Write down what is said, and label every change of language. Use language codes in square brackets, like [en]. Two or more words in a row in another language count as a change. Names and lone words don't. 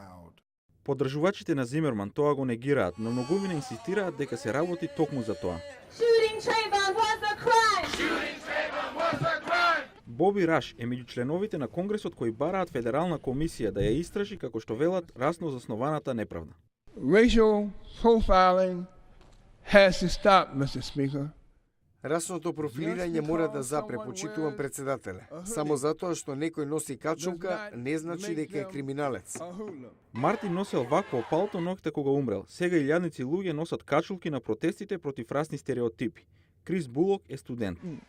[mk] Поддржувачите на Зимерман тоа го негираат, но многумина инсистираат дека се работи токму за тоа. Боби Раш е меѓу членовите на Конгресот кои бараат федерална комисија да ја истражи како што велат расно заснованата неправда. [en] Racial profiling has to stop, Mr. Speaker. [mk] Расното профилирање мора да запре, почитувам председателе. Само затоа што некој носи качулка не значи дека е криминалец. Мартин носел вакво палто ноќта кога умрел. Сега илјадници луѓе носат качулки на протестите против расни стереотипи. Крис Булок е студент.